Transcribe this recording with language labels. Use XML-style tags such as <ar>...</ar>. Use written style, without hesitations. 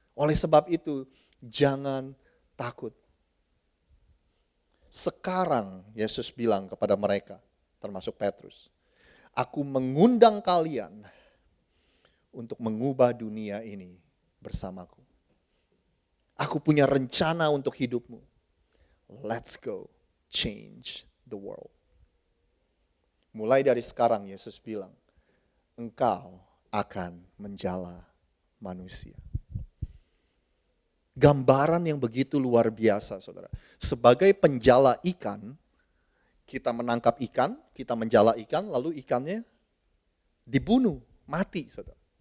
<id>Oleh sebab itu, jangan takut. Sekarang Yesus bilang kepada mereka, termasuk Petrus, aku mengundang kalian untuk mengubah dunia ini bersamaku. Aku punya rencana untuk hidupmu.</id> <en>Let's go change the world.</en> <id>Mulai dari sekarang Yesus bilang, engkau akan menjala manusia. Gambaran yang begitu luar biasa, saudara. Sebagai penjala ikan, Kita menangkap ikan, kita menjala ikan, lalu ikannya dibunuh, mati, saudara.</id>